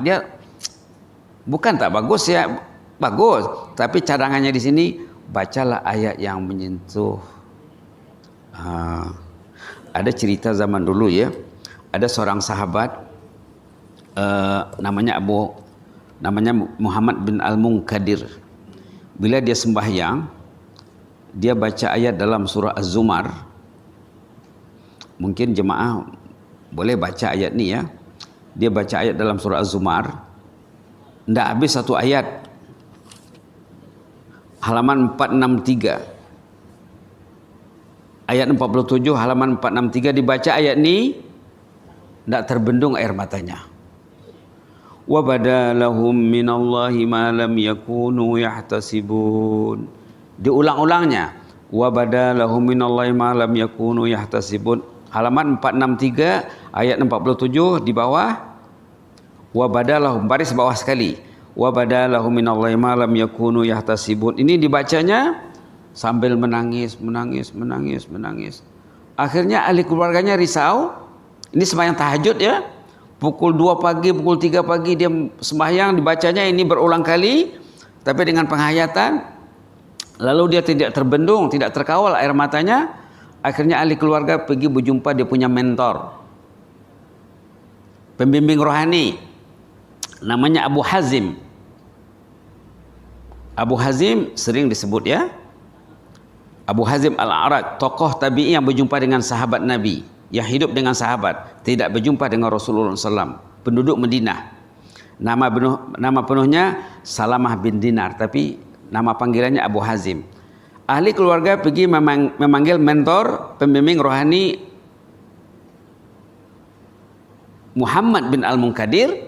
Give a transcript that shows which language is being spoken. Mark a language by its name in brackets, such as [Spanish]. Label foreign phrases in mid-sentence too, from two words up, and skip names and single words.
[Malay] Dia bukan tak bagus ya, bagus, tapi cadangannya di sini bacalah ayat yang menyentuh. Ada cerita zaman dulu ya, ada seorang sahabat namanya Muhammad bin Al-Munkadir. Bila dia sembahyang, dia baca ayat dalam surah Az-Zumar. Mungkin jemaah boleh baca ayat ni ya. Dia baca ayat dalam surah Az-Zumar, tidak habis satu ayat, halaman 463, ayat 47 halaman 463 dibaca ayat ni, tidak terbendung air matanya. [Arabic] وبدا لهم من الله ما لم يكونوا يحتسبون. Diulang-ulangnya, وبدا لهم من الله ما لم يكونوا يحتسبون. [Malay] Halaman 463 ayat 47 di bawah, [Arabic] وبدا لهم, [Malay] baris bawah sekali, [Arabic] وبدا لهم من الله ما لم يكونوا يحتسبون. [Malay] Ini dibacanya sambil menangis. Akhirnya ahli keluarganya risau. Ini sembahyang tahajud ya, pukul 2 pagi, pukul 3 pagi dia sembahyang, dibacanya ini berulang kali tapi dengan penghayatan. Lalu dia tidak terbendung, tidak terkawal air matanya. Akhirnya ahli keluarga pergi berjumpa dia punya mentor, pembimbing rohani, namanya Abu Hazim. Abu Hazim sering disebut ya, Abu Hazim Al-A'raj, tokoh tabi'i yang berjumpa dengan sahabat Nabi, yang hidup dengan sahabat, tidak berjumpa dengan Rasulullah SAW, penduduk Madinah. Nama penuhnya Salamah bin Dinar, tapi nama panggilannya Abu Hazim. Ahli keluarga pergi memanggil mentor, pembimbing rohani Muhammad bin Al-Munkadir.